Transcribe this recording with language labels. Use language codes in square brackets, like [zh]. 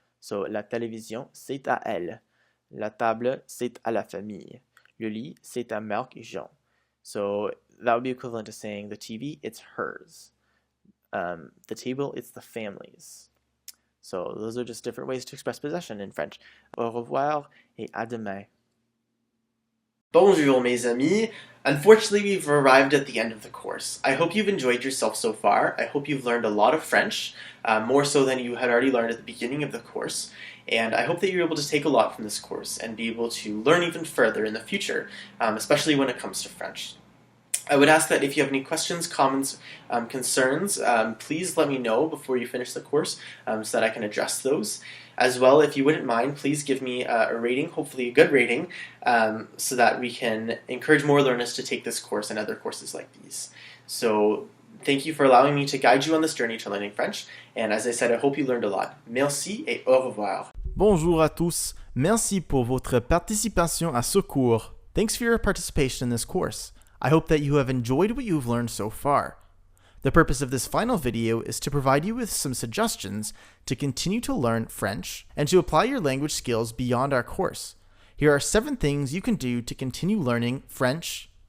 [fr] So la télévision, c'est à elle. La table, c'est à la famille. Le lit, c'est à Marc et Jean. [en] So that would be equivalent to saying the TV, it's hers. The table, it's the family's. So those are just different ways to express possession in French. [fr] Au revoir et à demain. Bonjour, mes amis. [en] Unfortunately, we've arrived at the end of the course. I hope you've enjoyed yourself so far. I hope you've learned a lot of French, more so than you had already learned at the beginning of the course. And I hope that you're able to take a lot from this course and be able to learn even further in the future, especially when it comes to French. I would ask that if you have any questions, comments, concerns, please let me know before you finish the course so that I can address those. As well, if you wouldn't mind, please give me a rating, hopefully a good rating, so that we can encourage more learners to take this course and other courses like these. So thank you for allowing me to guide you on this journey to learning French. And as I said, I hope you learned a lot. [fr] Merci et au revoir. Bonjour à tous. Merci pour votre participation à ce cours. [en] Thanks for your participation in this course. I hope that you have enjoyed what you've learned so far. The purpose of this final video is to provide you with some suggestions to continue to learn French and to apply your language skills beyond our course. Here are 7 things you can do to continue learning French.